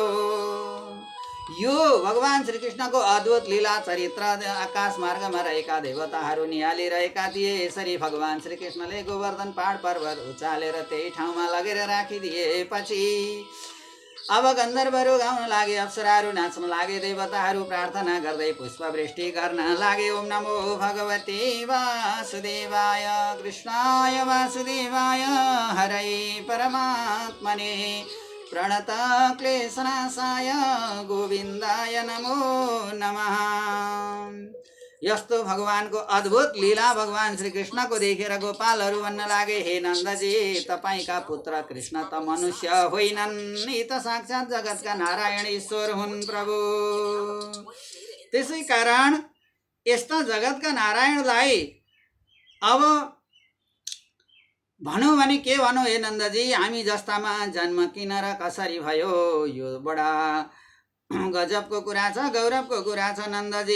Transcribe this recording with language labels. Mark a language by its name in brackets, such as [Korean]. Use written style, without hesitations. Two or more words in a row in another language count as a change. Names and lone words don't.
[Nepali] यो भगवान श्रीकृष्णको अद्भुत लीला चरित्र आकाश मार्गमा रहेका देवताहरू निहालिरहेका थिए। यसरी भगवान श्रीकृष्णले गोवर्धन पहाड पर्वत उचालेर त्यही ठाउँमा लगेर राखिदिएपछि अब गन्धर्वहरू गाउन लागे, अप्सराहरू नाच्न लागे, देवताहरू प्रार्थना गर्दै पुष्पवृष्टि गर्न लागे। [Sanskrit] ओम नमो भगवते वासुदेवाय कृष्णाय वासुदेवाय हरै परमात्मने प्रणत क्लेशनाशाय गोविन्दाय नमो नमः। [Nepali] यस्तो भगवानको अद्भुत लीला भगवान श्री कृष्णको देखेर गोपालहरू भन्न लागे, हे नन्दजी, तपाईँका पुत्र कृष्ण त मनुष्य होइनन्, यी त साक्षात् जगतका नारायण ईश्वर हुन् प्रभु। त्यसै कारण यस्ता जगतका नारायणलाई अब भनौँ भने के भनौँ हे नन्दजी, हामी जस्तामा जन्म किन र कसरी भयो, यो बडा गजबको कुरा छ, गौरवको कुरा छ नन्दजी।